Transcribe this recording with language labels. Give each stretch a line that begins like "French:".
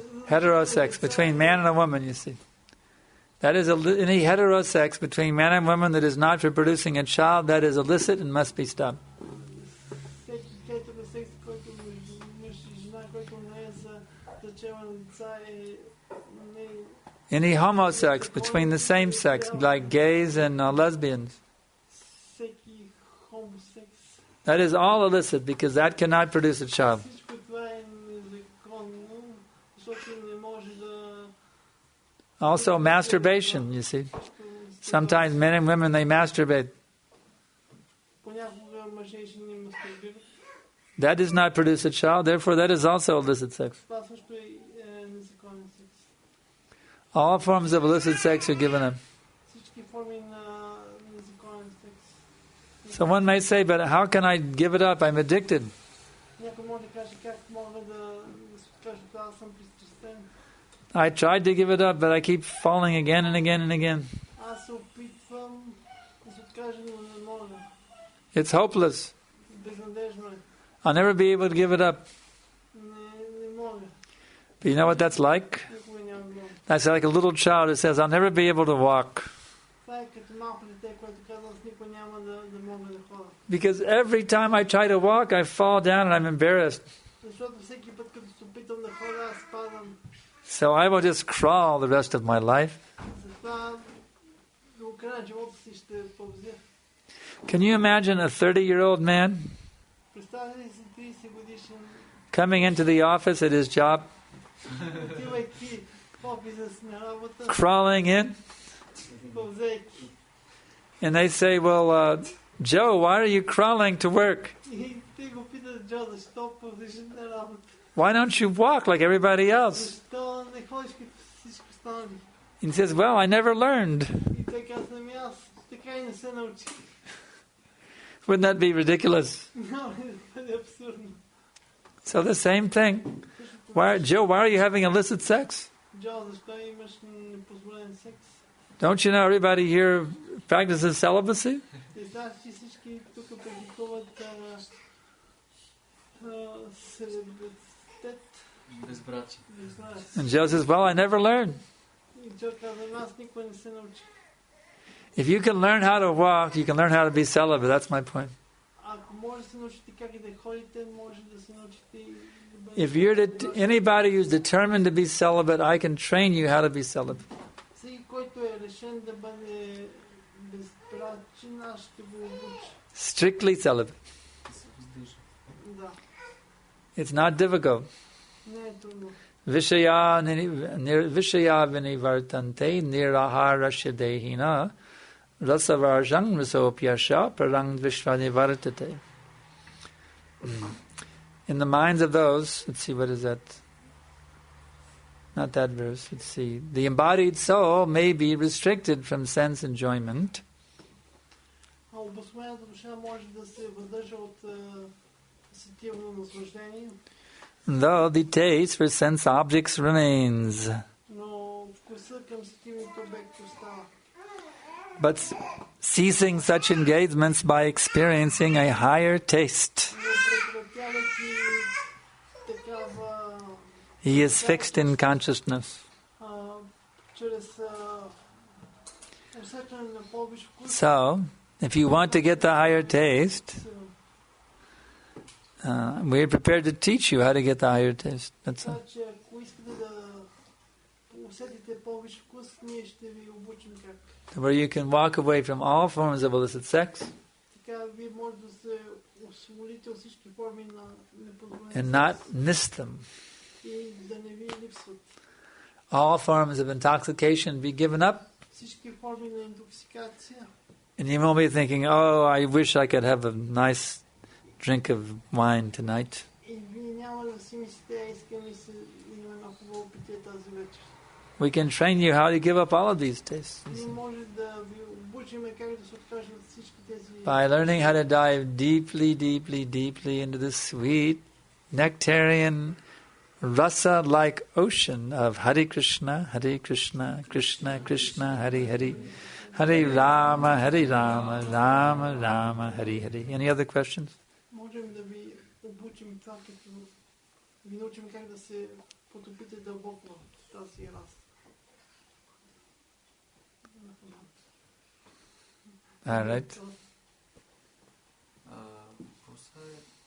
English: Heterosex between man and a woman, you see. That is any heterosex between man and woman that is not for producing a child, that is illicit and must be stopped.
Bulgarian: всеки секс, който мъж и жена, който не е за зачеване на деца е
English: Any homosex between the same sex, like gays and lesbians,
Bulgarian: всеки хомосекс.
English: that is all illicit because that cannot produce a child.
Bulgarian: Всичко това е незаконно, защото не може да...
English: Also masturbation, you see. Sometimes men and women, they masturbate.
Bulgarian: Понякога мъже и жени мастурбират.
English: That does not produce a child, therefore that is also illicit sex.
Bulgarian: Това също е незаконен секс.
English: All forms of illicit sex are given up.
Bulgarian: Всички форми на незаконен секс.
English: So one may say, but how can I give it up? I'm addicted.
Bulgarian: Някой може да каже как мога да се кажа, аз съм
English: I tried to give it up, but I keep falling again and again and again.
Bulgarian: Аз се опитвам да се откажа, но не мога.
English: It's hopeless.
Bulgarian: Безнадежно е.
English: I'll never be able to give it up.
Bulgarian: Не мога.
English: But you know what that's like?
Bulgarian: Никога няма да мога.
English: That's like a little child who says, I'll never be able to walk.
Bulgarian: Това е като малко дете, което казва, аз никога няма да мога да ходя.
English: Because every time I try to walk, I fall down and I'm embarrassed.
Bulgarian: Защото всеки път, като се опитам да ходя, аз падам.
English: So I will just crawl the rest of my life.
Bulgarian: Затова до края на живота си ще пълзя.
English: Can you imagine a 30-year-old man
Bulgarian: Представете ли си 30 годишен,
English: coming into the office at his job,
Bulgarian: отивайки в офиса си на работа,
English: crawling in,
Bulgarian: пълзейки.
English: and they say, well, Joe, why are you crawling to work?
Bulgarian: И те го питат, Джо, защо пълзиш на работа?
English: Why don't you walk like everybody else?
Bulgarian: Защо не ходиш като всички останали?
English: And he says, well, I never learned.
Bulgarian: И той казва, ами аз така и не се научих.
English: Wouldn't that be ridiculous?
Bulgarian: Няма ли да бъде абсурдно?
English: So the same thing. Joe, why are you having illicit sex?
Bulgarian: Джо, защо имаш непозволен секс?
English: Don't you know everybody here practices celibacy?
Bulgarian: Те знаеш, че всички тук практикуват селебритет. Безбрачие.
English: And Joe says, well, I never learned.
Bulgarian: И Джо казва, аз никога не се научих.
English: If you can learn how to walk, you can learn how to be celibate. That's my point.
Bulgarian: Ако може да се научите как да ходите, може да се научите и да бъдете.
English: If you're anybody who's determined to be celibate, I can train you how to be celibate.
Bulgarian: Всеки, който е решен да бъде безбрачен, аз ще го обуча.
English: Strictly celibate.
Bulgarian: Да,
English: It's not difficult.
Bulgarian: не е трудно.
Sanskrit: Vishaya vinivartante niraharasya dehina rasavarjang rasopyasha parang vishvanivartate.
English: In the minds of those, let's see, what is that? Not that verse, let's see. The embodied soul may be restricted from sense enjoyment.
Bulgarian: А обособената душа може да се въздържа от сетивно наслаждение.
English: Though the taste for sense objects remains.
Bulgarian: Но вкуса към сетивните обекти остава.
English: But ceasing such engagements by experiencing a higher taste,
Bulgarian: Но прекратявайки такава
English: he is fixed in consciousness.
Bulgarian: чрез усещане на по-висш вкус.
English: So, if you want to get the higher taste, we're prepared to teach you how to get the higher taste. That's all.
Bulgarian: Така че ако искате да усетите по-висш вкус, ние ще ви обучим как.
English: Where you can walk away from all forms of illicit sex
Bulgarian: Така вие може да се освободите от всички форми на непозволен
English: and not miss them.
Bulgarian: и да не ви липсват.
English: All forms of intoxication be given up,
Bulgarian: Всички форми на интоксикация.
English: and you won't be thinking, oh, I wish I could have a nice drink of wine tonight.
Bulgarian: И вие няма да си мислите, искам и се има едно хубаво питие тази вечер.
English: We can train you how to give up all of these tastes
Bulgarian: Ние може да ви обучиме как да се откажат от всички тези...
English: by learning how to dive deeply, deeply, deeply into the sweet, nectarian, rasa-like ocean of
Sanskrit: Hare Krishna, Krishna Krishna, Hare Hare,
English: Hare Rama, Rama Rama, Hare Hare. Any other questions?
Bulgarian: Можем да ви обучим това, като ви научим как да се потопите дълбоко в тази раст.
English: All right.
Bulgarian: Въпросът е...